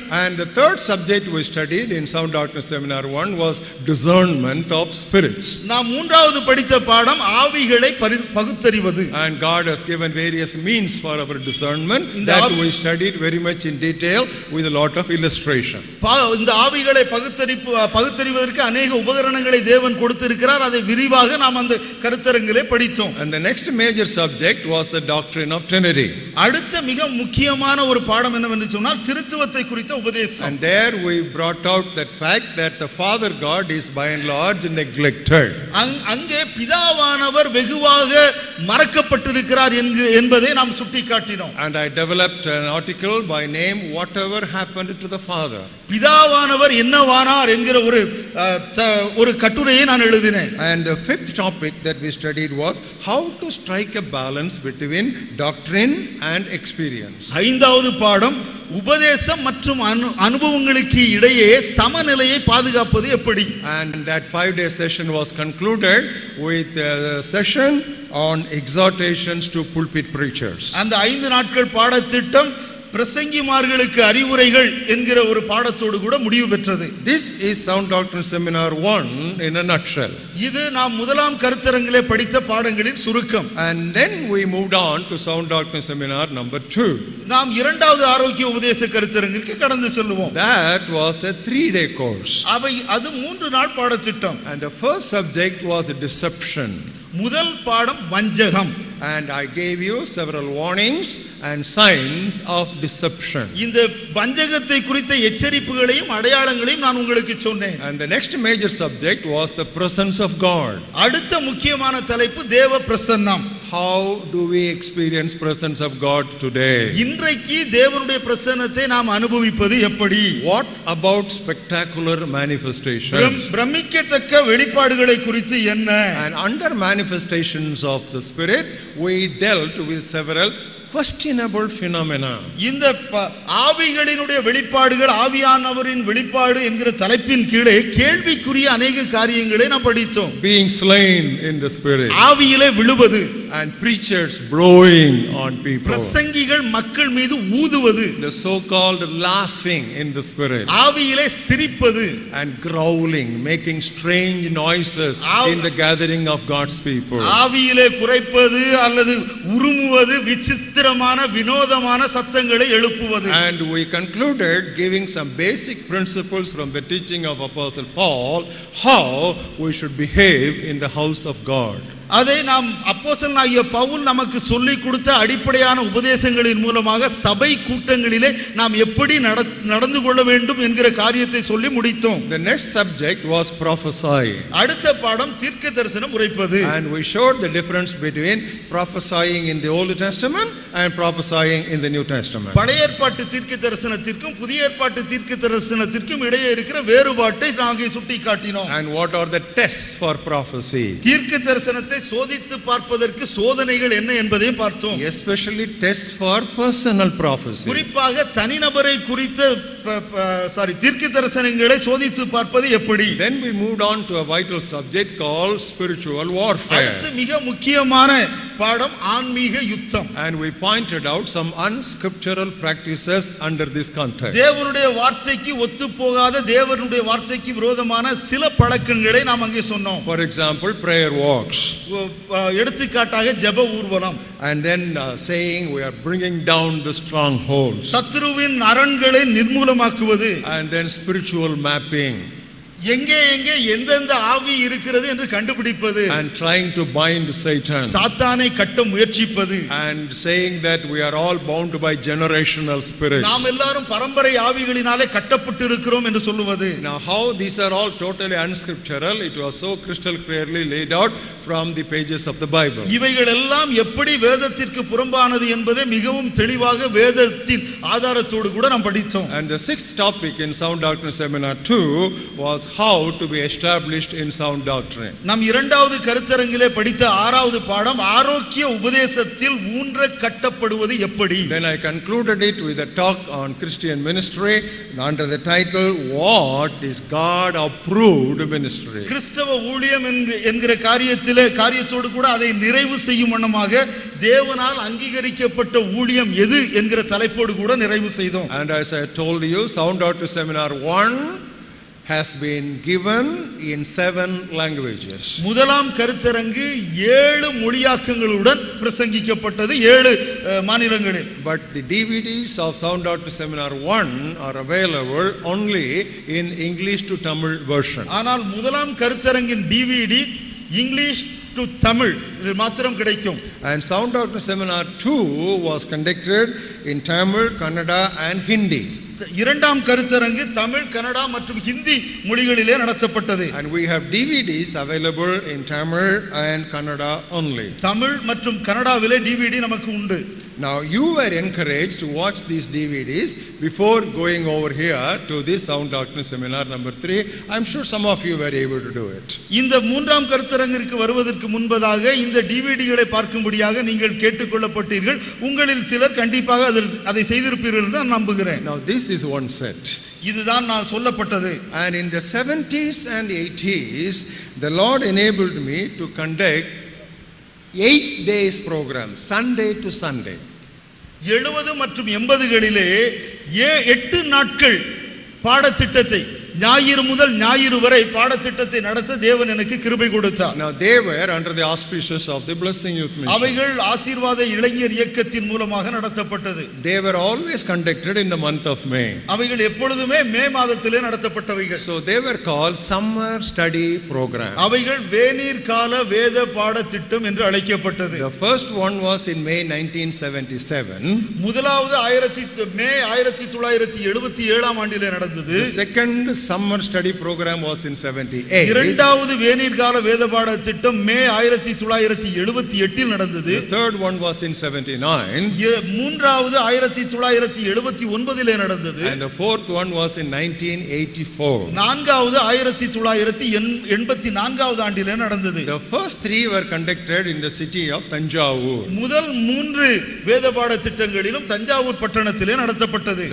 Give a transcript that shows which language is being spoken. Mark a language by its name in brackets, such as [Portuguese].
[English] And the third subject we studied in Sound Doctrine Seminar 1 was discernment of spirits. [Tamil] நாம் மூன்றாவது படித்த பாடம் ஆவிகளை பகுத்தறிவது. [English] And God has given various means for our discernment that we studied very much in detail with a lot of illustration. [Tamil] இந்த ஆவிகளை பகுத்தறிவதற்கு अनेक உபகரணங்களை தேவன் கொடுத்திருக்கிறார். அதை விரிவாக நாம் அந்த கருத்தரங்கிலே படித்தோம். [English] And the next major subject was the doctrine of Trinity. [Tamil] அடுத்த மிக முக்கியமான ஒரு பாடம் என்னவென்று சொன்னால் திருத்துவத்தை குறித்த உபதேசம். [English] And there we brought out that fact that the Father God is by and large neglected. [Tamil] அங்கே பிதாவானவர் வெகுவாக மறக்கப்பட்டிருக்கிறார் என்பதை நாம் சுட்டிக்காட்டினோம். [English] And I developed an article by name Whatever Happened to the Father. [Tamil] பிதாவானவர் என்னவானார் என்கிற ஒரு கட்டுரையை நான் எழுதினேன். [English] And the fifth topic that we studied was how to strike a balance between doctrine and experience. [Tamil] ஐந்தாவது பாடம் உபதேசம் மற்றும் அனுபவங்களுக்கு இடையே சமநிலையை பாதுகாப்பது எப்படி. [English] And that 5-day session was concluded with a session on exhortations to pulpit preachers. [Tamil] அந்த 5 நாட்கள் பாடத்திட்டம் பிரசங்கிமார்களுக்கு அறிவுரைகள் என்கிற ஒரு பாடத்தோடு கூட முடிவு பெற்றது. [English] This is Sound Doctrine Seminar 1 in a nutshell. [Tamil] இது நாம் முதலாம் கருத்தரங்கிலே படித்த பாடங்களின் சுருக்கம். [English] And then we moved on to Sound Doctrine Seminar number 2. [Tamil] நாம் இரண்டாவது ஆரோக்கிய உபதேச கருத்தரங்கிற்கு கடந்து செல்வோம். [English] That was a 3-day course. [Tamil] அது 3 நாள் பாடத்திட்டம். [English] And the first subject was deception. [Tamil] முதல் பாடம் வஞ்சகம். [English] And I gave you several warnings and signs of deception. [Tamil] இந்த வஞ்சகத்தை குறித்த எச்சரிப்புகளையும் அடையாளங்களையும் நான் உங்களுக்கு சொன்னேன். [English] And the next major subject was the presence of God. [Tamil] அடுத்த முக்கியமான தலைப்பு தேவ பிரசன்னம். [English] How do we experience presence of God today? [Tamil] இன்றைக்கு தேவனுடைய பிரசன்னத்தை நாம் அனுபவிப்பது எப்படி? [English] What about spectacular manifestations? [Tamil] பிரமிக்கத்தக்க வெளிப்பாடுகளை குறித்து என்ன? [English] And under manifestations of the Spirit we dealt with several questionable phenomena. [Tamil] இந்த ஆவிகளினுடைய வெளிப்பாடுகள், ஆவியானவரின் வெளிப்பாடு என்கிற தலைப்பின் கீழே கேள்விக்குரிய अनेक காரியங்களை நாம் படித்தோம். [English] Being slain in the Spirit. [Tamil] ஆவியிலே விழுவது. [English] And preachers blowing on people. [Tamil] பிரசங்கிகள் மக்கள் மீது ஊதுவது. [English] The so-called laughing in the Spirit. [Tamil] ஆவியிலே சிரிப்பது. [English] And growling, making strange noises in the gathering of God's people. [Tamil] ஆவியிலே குரைப்பது அல்லது உருமுவது, விசித்திரமான வினோதமான சத்தங்களை எழுப்புவது. [English] And we concluded giving some basic principles from the teaching of Apostle Paul how we should behave in the house of God. [Tamil] அதை நாம் அப்போஸ்தலனாகிய பவுல் நமக்கு சொல்லிக் கொடுத்த அடிப்படையான உபதேசங்களின் மூலமாக சபை கூட்டங்களிலே நாம் எப்படி நடந்து கொள்ள வேண்டும் என்கிற காரியத்தை சொல்லி முடித்தோம். [English] The next subject was prophesying. [Tamil] அடுத்த பாடம் தீர்க்க தரிசனம் உரைப்பது. [English] And we showed the difference between prophesying in the Old Testament and prophesying in the New Testament. [Tamil] பழைய ஏற்பாட்டு தீர்க்க தரிசனத்திற்கும் புதிய ஏற்பாட்டு தீர்க்க தரிசனத்திற்கும் இடையே இருக்கிற வேறுபாட்டை நாங்கள் சுட்டிக்காட்டினோம். [English] And what are the tests for prophecy? [Tamil] தீர்க்க தரிசனத்தை சோதித்து பார்ப்பதற்கு சோதனைகள் என்ன என்பதையும் பார்த்தோம். [English] Especially tests for personal prophecy. [Tamil] குறிப்பாக தனிநபரை குறித்த தீர்க்க தரிசனங்களை சோதித்து பார்ப்பது எப்படி? [English] Then we moved on to a vital subject called spiritual warfare. [Tamil] அடுத்து மிக முக்கியமான பாடம் ஆன்மீக யுத்தம். [English] And we pointed out some unscriptural practices under this context. [Tamil] தேவனுடைய வார்த்தைக்கு ஒத்துப்போகாத தேவனுடைய வார்த்தைக்கு விரோதமான சில பழக்கங்களை நாம் அங்கே சொன்னோம். [English] For example, prayer walks. [Tamil] எடுத்துக்காட்டாக ஜெப ஊர்வலம். [English] And then saying we are bringing down the strongholds. [Tamil] சத்ருவின் அரண்களை நிர்மூலமாக்குவது. [English] And then spiritual mapping. [Tamil] எங்கே எங்கே எந்தெந்த ஆவி இருக்கிறது என்று கண்டுபிடிப்பது. [English] And trying to bind Satan. [Tamil] சாத்தானை கட்ட முயற்சிப்பது. [English] And saying that we are all bound by generational spirits. [Tamil] நாம் எல்லாரும் பரம்பரை ஆவிகளினாலே கட்டப்பட்டு இருக்கிறோம் என்று சொல்லுவது. [English] Now how these are all totally unscriptural, it was so crystal clearly laid out from the pages of the Bible. [Tamil] இவைகள் எல்லாம் எப்படி வேதத்திற்கு புறம்பானது என்பதை மிகவும் தெளிவாக வேதத்தின் ஆதாரத்தோடு கூட நாம் படித்தோம். [English] And the sixth topic in Sound Doctrine Seminar 2 was how to be established in sound doctrine. [Tamil] நாம் இரண்டாவது கருத்தரங்கிலே படித்த ஆறாவது பாடம் ஆரோக்கிய உபதேசத்தில் ஊன்ற கட்டப்படுவது எப்படி. [English] Then I concluded it with a talk on Christian ministry under the title What is God approved ministry. [Tamil] கிறிஸ்தவ ஊழியம் என்கிற காரியத்தோடு கூட அதை நிறைவு செய்யும் வண்ணமாக தேவனால் அங்கீகரிக்கப்பட்ட ஊழியம் எது என்கிற தலைப்போடு கூட நிறைவு செய்தோம். [English] And as I told you, Sound Doctrine Seminar 1 has been given in 7 languages. [Tamil] முதலாம் கருத்தரங்கு 7 மொழியாக்கங்களுடன் பிரசங்கிக்கப்பட்டது 7 மாநிலங்களில். [English] But the DVDs of Sound Doctrine Seminar 1 are available only in English to Tamil version. [Tamil] ஆனால் முதலாம் கருத்தரங்கின் DVD இங்கிலீஷ் டு தமிழ் மாத்திரம் கிடைக்கும். [English] And Sound Doctrine Seminar 2 was conducted in Tamil, Kannada and Hindi. [Tamil] இரண்டாம் கருத்தரங்கு தமிழ், கன்னடா மற்றும் ஹிந்தி மொழிகளிலே நடத்தப்பட்டது. [English] And we have DVDs available in Tamil and Kannada only. [Tamil] Tamil மற்றும் கன்னடாவிலே DVD நமக்கு உண்டு. [English] Now you were encouraged to watch these DVDs before going over here to this Sound Doctrine Seminar number 3. I'm sure some of you were able to do it. [Tamil] இந்த மூன்றாம் கருத்தரங்கிற்கு வருவதற்கு முன்பதாக இந்த டிவிடிகளை பார்க்கும்படியாக நீங்கள் கேட்டுக்கொள்ளப்பட்டீர்கள். உங்களில் சிலர் கண்டிப்பாக அதை செய்திருப்பீர்கள் என்று நான் நம்புகிறேன். [English] Now this is one set. [Tamil] இதுதான் நான் சொல்லப்பட்டது. [English] And in the 70s and 80s the Lord enabled me to conduct 8 days program, Sunday to Sunday. [Tamil] 70 மற்றும் 80களிலே 8 நாட்கள் பாடத்திட்டத்தை ஞாயிறு முதல் ஞாயிறு வரை பாடத்திட்டத்தை நடத்த தேவன் எனக்கு கிருபை கொடுத்தார். [English] Now they were under the auspices of the Blessing Youth Mission. [Tamil] அவைகள் ஆசீர்வாத இளைஞர் இயக்கத்தின் மூலமாக நடத்தப்பட்டது. [English] They were always conducted in the month of May. [Tamil] அவைகள் எப்பொழுதுமே மே மாதத்திலே நடத்தப்பட்டவைகள். [English] So they were called summer study program. [Tamil] அவைகள் வேநீர் கால வேத பாடத்திட்டம் என்று அழைக்கப்பட்டது. [English] The first one was in May 1977. [Tamil] முதலாவது மே 1977 ஆம் ஆண்டிலே நடந்தது. [English] The second summer study program was in 78. [Tamil] இரண்டாவது வேநீர் கால வேத பாடத்திட்டம் மே 1978 இல் நடந்தது. [English] The third one was in 79. [Tamil] மூன்றாவது 1979 இலே நடந்தது. [English] And the fourth one was in 1984. [Tamil] நான்காவது 1984 ஆண்டிலே நடந்தது. [English] The first three were conducted in the city of Tanjavur. [Tamil] முதல் 3 வேத பாடத்திட்டங்களிலும் தஞ்சாவூர் பட்டணத்திலே நடத்தப்பட்டது.